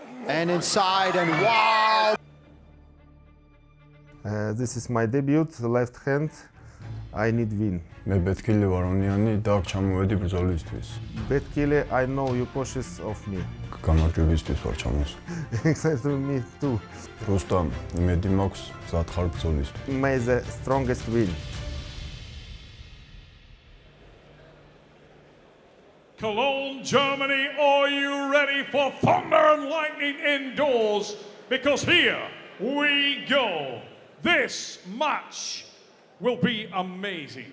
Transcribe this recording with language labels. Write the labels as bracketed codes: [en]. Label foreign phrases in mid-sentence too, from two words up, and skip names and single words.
[en] And inside, and wow! This is my debut, left hand. I need win. [ka] მე Betkili ვარ Oniani და ჩამოვედი ბრძოლისთვის. [en] Betkili, I know you cautious of me. [ka] გამარჯვებისთვის ვარ ჩამოს. [en] Exactly, me too. Rustam, [ka] იმედი მაქვს მზად ხარ ბრძოლისთვის. [en] May the strongest win. Cologne, Germany, are you ready for thunder and lightning indoors? Because here we go. This match will be amazing.